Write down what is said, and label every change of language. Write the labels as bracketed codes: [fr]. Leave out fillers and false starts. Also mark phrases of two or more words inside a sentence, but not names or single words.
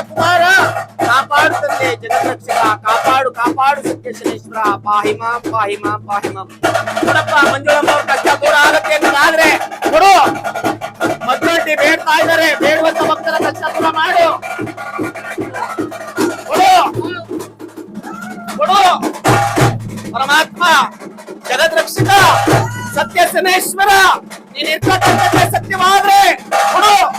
[kn] ಕುಮಾರ, ಕಾಪಾಡು ತಂದೆ ಜಗದ್ರಕ್ಷಕ, ಕಾಪಾಡು ಕಾಪಾಡು ಸತ್ಯ ಶನೇಶ್ವರ, [sa] ಪಾಹಿ ಮಾಂ ಪಾಹಿ ಮಾಂ ಪಾಹಿ ಮಾಂ. [kn] ನೋಡಪ್ಪ, ಮಂಜುಳಮ್ಮ ಅವ್ರ ಕಷ್ಟ ದೂರ ಆಗುತ್ತೆ ಅನ್ನೋದಾದ್ರೆ ಕೊಡು. ಮಕ್ಕಳು ಬೇಡ್ತಾ ಇದ್ದಾರೆ, ಬೇಡುವಂತ ಭಕ್ತರ ಕಷ್ಟ ದೂರ ಮಾಡು. ಕೊಡು ಕೊಡು. ಪರಮಾತ್ಮ ಜಗದ್ರಕ್ಷಕ ಸತ್ಯ ಶನೇಶ್ವರ, ನೀನ್ ಇರ್ತಕ್ಕಂಥದ್ದೇ ಸತ್ಯವಾದ್ರೆ ಕೊಡು.